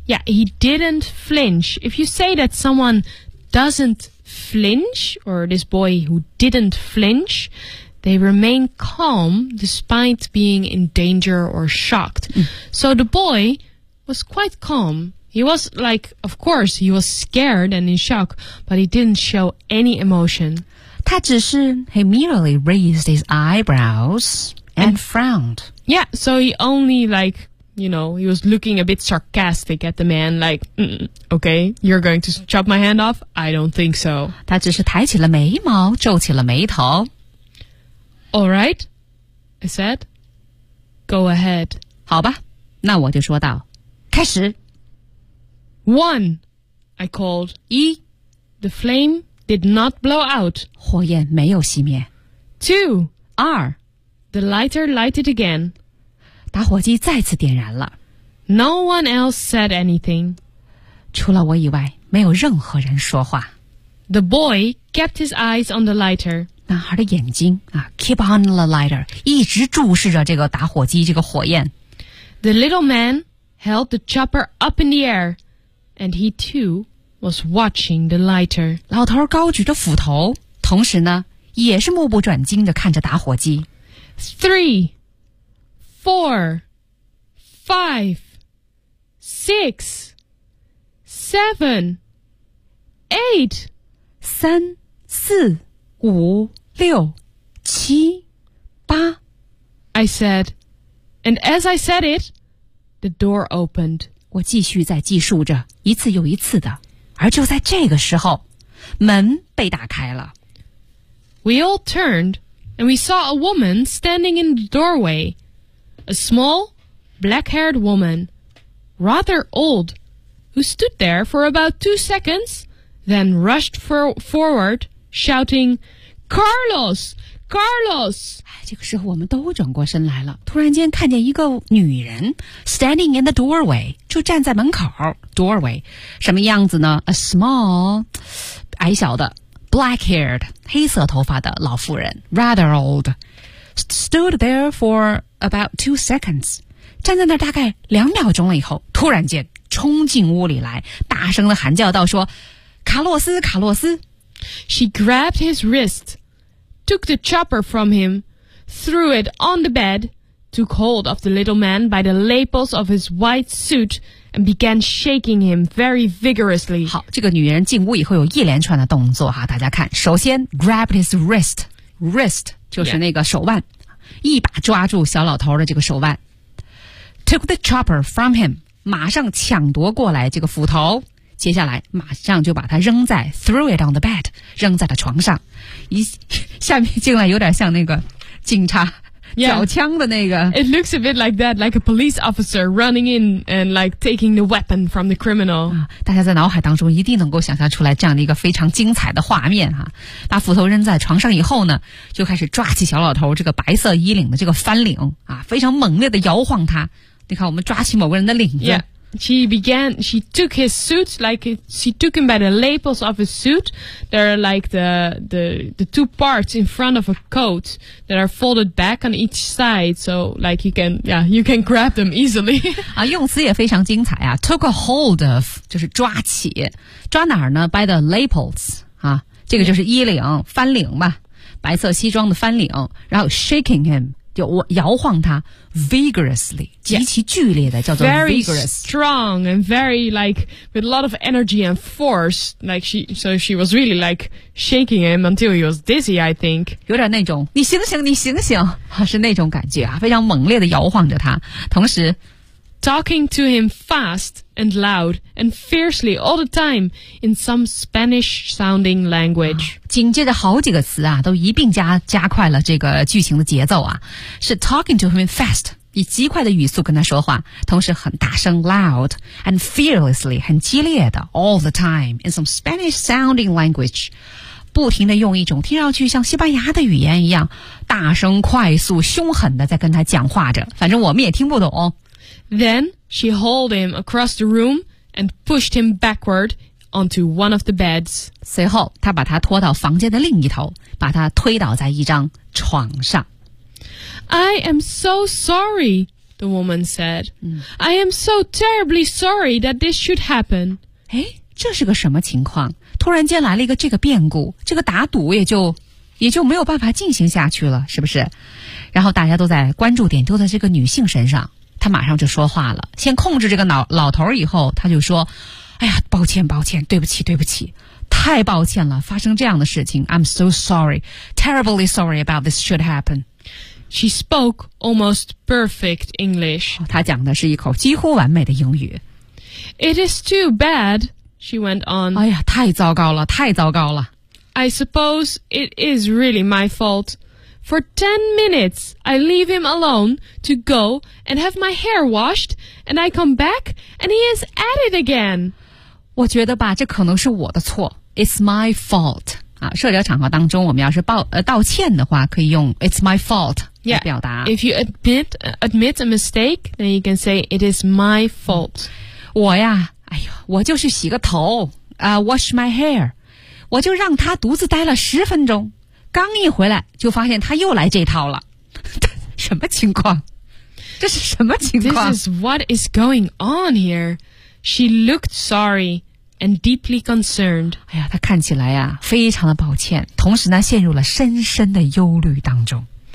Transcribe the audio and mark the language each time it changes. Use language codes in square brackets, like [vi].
[en] Yeah, he didn't flinch. If you say that someone doesn't flinch, or this boy who didn't flinch, they remain calm despite being in danger or shocked.、嗯、 so the boy was quite calm. He was like, of course, he was scared and in shock, but he didn't show any emotion. [zh] 他只是 [en] he merely raised his eyebrows. And frowned. Yeah, so he only like, you know, he was looking a bit sarcastic at the man, like, okay, you're going to chop my hand off? I don't think so. [zh] 他只是抬起了眉毛，皱起了眉头。 [en] All right, I said. Go ahead. [zh] 好吧，那我就说道，开始。 [en] One, I called. [zh] 一 [en] The flame did not blow out. [zh] 火焰没有熄灭。 [en] Two, [zh] 二 [en] The lighter lighted again. [zh] 打火机再次点燃了。 [en] No one else said anything. [zh] 除了我以外，没有任何人说话。 [en] The boy kept his eyes on the lighter. [zh] 男孩的眼睛啊 , [en] keep on the lighter, [zh] 一直注视着这个打火机，这个火焰。 [en] The little man held the chopper up in the air, and he too was watching the lighter. [zh] 老头高举着斧头，同时呢，也是目不转睛地看着打火机。 [en] Three, four, five, six, seven, eight. [zh] 三、四、五、六、七、八。 [en] I said, and as I said it, the door opened. [zh] 我继续在计数着，一次又一次的。而就在这个时候，门被打开了。 [en] We all turned, and we saw a woman standing in the doorway. A small, black-haired woman, rather old, who stood there for about 2 seconds, then rushed forward, shouting, Carlos! Carlos! [zh] 这个时候我们都转过身来了，突然间看见一个女人 [en] standing in the doorway, [zh] 就站在门口 doorway, 什么样子呢 ? [en] A small, [zh] 矮小的。 [en] Black-haired, [zh] 黑色头发的老妇人 [en] rather old, stood there for about 2 seconds, [zh] 站在那大概两秒钟了以后突然间冲进屋里来大声地喊叫道说卡洛斯卡洛斯 [en] She grabbed his wrist, took the chopper from him, threw it on the bed, took hold of the little man by the lapels of his white suit,and began shaking him very vigorously. [zh] 好，这个女人进屋以后有一连串的动作哈，大家看，首先 [en] grabbed his wrist [zh] 就是那个手腕、yeah. 一把抓住小老头的这个手腕 [en] took the chopper from him [zh] 马上抢夺过来这个斧头接下来马上就把它扔在 [en] threw it on the bed [zh] 扔在了床上一下面进来有点像那个警察 [en] Yeah. [zh] 脚枪的那个 [en] It looks a bit like that, like a police officer running in and like taking the weapon from the criminal.、 [zh] 啊、大家在脑海当中一定能够想象出来这样的一个非常精彩的画面、啊、把斧头扔在床上以后呢就开始抓起小老头这个白色衣领的这个翻领、啊、非常猛烈的摇晃他你看我们抓起某个人的领子、 [en] yeah. She took his suit, like, she took him by the lapels of his suit. There are like the two parts in front of a coat that are folded back on each side. So, like, you can grab them easily. [zh] 啊，用词也非常精彩啊。 [en] Took a hold of, [zh] 就是抓起。 抓哪儿呢 ? [en] By the lapels, [zh] 啊。这个就是衣领，翻领吧。白色西装的翻领。 [en] 然后 shaking him. [zh] 摇晃他 vigorously 极其剧烈的叫做 vigorous [en] very strong and very like with a lot of energy and force like she was really like shaking him until he was dizzy I think [zh] 有点那种你醒醒你醒醒是那种感觉啊，非常猛烈的摇晃着他同时 [en] talking to him fast and loud and fiercely all the time in some Spanish sounding language、 [zh] 啊紧接着好几个词啊都一并加快了这个剧情的节奏啊是 [en] talking to him fast [zh] 以极快的语速跟他说话同时很大声 [en] loud and fearlessly [zh] 很激烈的 [en] all the time in some Spanish sounding language [zh] 不停地用一种听上去像西班牙的语言一样大声快速凶狠地在跟他讲话着反正我们也听不懂 [en] Then she hauled him across the room and pushed him backwardonto one of the beds. [zh] 随后他把他拖到房间的另一头把他推倒在一张床上。 [en] I am so sorry, the woman said.、嗯、I am so terribly sorry that this should happen. [zh] 诶这是个什么情况突然间来了一个这个变故这个打赌也就没有办法进行下去了是不是然后大家都在关注点都在这个女性身上她马上就说话了先控制这个老头以后她就说哎呀抱歉抱歉对不起对不起太抱歉了发生这样的事情 [en] I'm so sorry, terribly sorry about this should happen. She spoke almost perfect English. [zh] 她讲的是一口几乎完美的英语。 [en] It is too bad, she went on. [zh] 哎呀太糟糕了太糟糕了。 [en] I suppose it is really my fault. For 10 minutes, I leave him alone to go and have my hair washed, and I come back and he is at it again. [zh] 我觉得吧这可能是我的错 [en] It's my fault、 [zh] 啊、社交场合当中我们要是道歉的话可以用 It's my fault 来表达 [en] yeah, If you admit a mistake then you can say It is my fault [zh] 我呀哎呦，我就是洗个头、 [en] Wash my hair [zh] 我就让他独自待了10分钟刚一回来就发现他又来这套了什么情况这是什么情况 [en] This is what is going on here She looked sorry, and deeply concerned. [zh] 哎呀，他看起来呀，非常的抱歉，同时呢，陷入了深深的忧虑当中。